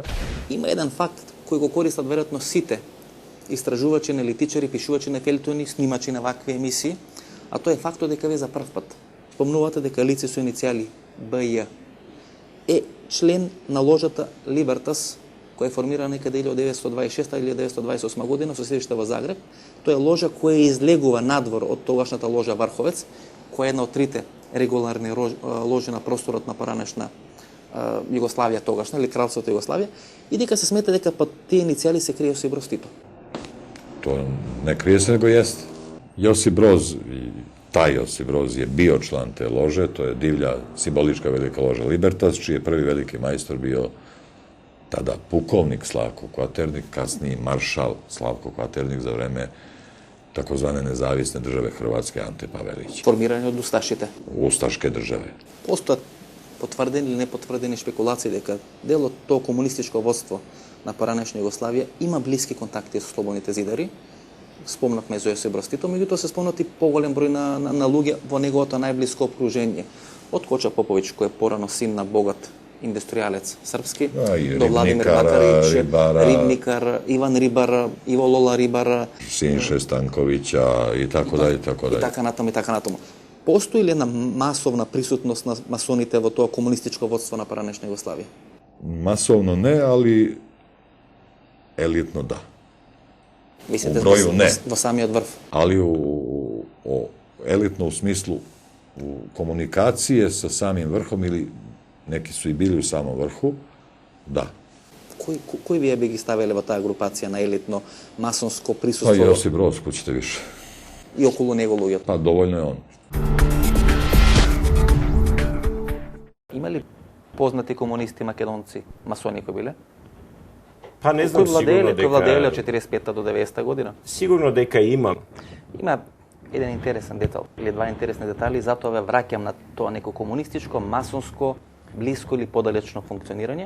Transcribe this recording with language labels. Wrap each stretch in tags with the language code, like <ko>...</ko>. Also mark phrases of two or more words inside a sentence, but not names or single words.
<mk>Има еден факт кој го користат веројатно сите истражувачи, аналитичари, пишувачи на фелтони, снимачи на вакви емисии, а тоа е фактот дека ве за прв пат спомнувате дека лице со иницијали БЈ е член на ложата Либертас, која е формирана некаде 1926 или 1928 година со седиште во Загреб. Тоа е ложа која излегува надвор од тогашната ложа Варховец, која е една од трите регуларни ложи на просторот на поранешна Југославија тогашна, или Кралството Југославија, и дека се смета дека под тие иницијали се крие Јосип Броз Тито.</mk> <sr>To ne krije se, nego jeste. Josip Broz, taj Josip Broz je bio član te lože, to je divlja simbolička velika loža Libertas, čiji je prvi veliki majstor bio tada pukovnik Slavko Kvaternik, kasniji maršal Slavko Kvaternik za vreme takozvane nezavisne države Hrvatske Ante Pavelić.</sr> <mk>Формирани од усташите.</mk> <sr>Ustaške države.</sr> <mk>Постојат потврдени или непотврдени шпекулации дека дел од тоа комунистичко водство на поранешна Југославија има блиски контакти со слободните зидари. Спомнавме за Јосип Броз Тито, меѓутоа се спомнати поголем број на луѓе во неговото најблиско окружение. Од Коча Поповиќ, кој е порано син на богат индустријалец српски, до Владимир Макарич, Рибникар, Иван Рибар, Иво Лола Рибар,</mk> <sr>Sinše Stankovića i tako dalje, i tako dalje.</sr> <mk>И така натаму, и така натаму. Постои ли една масовна присутност на масоните во тоа комунистичко водство на поранешна Југославија?</mk> <sr>Masovno ne, ali elitno da.</sr> <mk>Мислите</mk> <sr>У броју не.</sr> <mk>во самиот врв?</mk> <sr>Ali elitno u smislu komunikacije sa samim vrhom ili neki su i bili u samom vrhu, da.</sr> <mk>Кој вие би ги ставиле во таа групација на елитно масонско</mk> <sr>Pa</sr> <mk>присуство</mk> <sr>Josip Broz, ko ćete više.</sr> <mk>и околу него луѓето?</mk> <sr>Pa dovoljno je on.</sr> <mk>Има ли познати комунисти македонци, масони кои биле? Па не знам, сигурно Кои владееле од дека 45 до 90 година? сигурно дека има. Има еден интересен детал, или два интересни детали, затоа ве враќам на тоа неко комунистичко, масонско, блиско или подалечно функционирање.</mk>